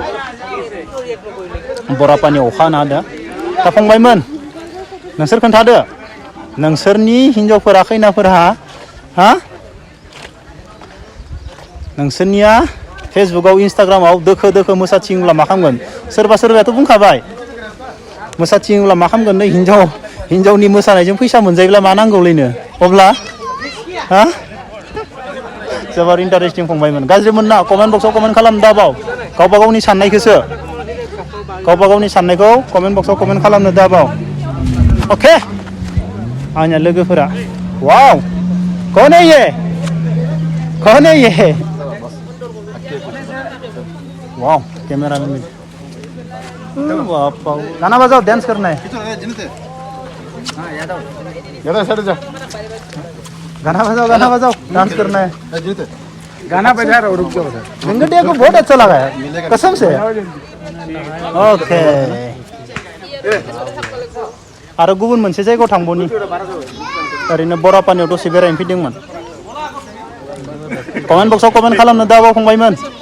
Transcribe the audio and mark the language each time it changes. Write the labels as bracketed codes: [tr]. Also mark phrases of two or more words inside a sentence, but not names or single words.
[brx] बरापानियाव अखा हाना होदों दा फंबायमोन नोंसोर खोन्थादो नोंसोरनि हिन्जावफोरा खैनाफोरहा नोंसोरनिया फेसबुकआव इन्सटाग्रामाव दोखो मोसाथिंब्ला मा खालामगोन सोरबायाथ' बुंखाबाय मोसाथिंब्ला मा खालामगोन नै हिन्जावनि मोसानायजों फैसा मोनजायोब्ला मा नांगौलैनो अब्ला जोबोर इन्टारेस्टिं फंबायमोन गाज्रि मोनना कमेन्ट बक्सआव कमेन्ट खालाम दाबाव गावबा गावनि साननायखौ कमेन्ट बक्सआव कमेन्ट खालामनो दाबाव अके आंनिया लोगोफोरा [hi] वाव कौन है ये वाव कैमरा में गाना बजाओ डांस करना है गाना बजाओ डांस करना है गाना बजा रहा हूँ रुक जाओ वेंकटिया को बहुत अच्छा लगा है कसम से ओके [brx] आरो गुबुन मोनसे जायगायाव थांबोनि ओरैनो बरापानियाव दसे बेरायनो फैदोंमोन कमेन्ट बक्सआव कमेन्ट खालामनो दाबाव फंबायमोन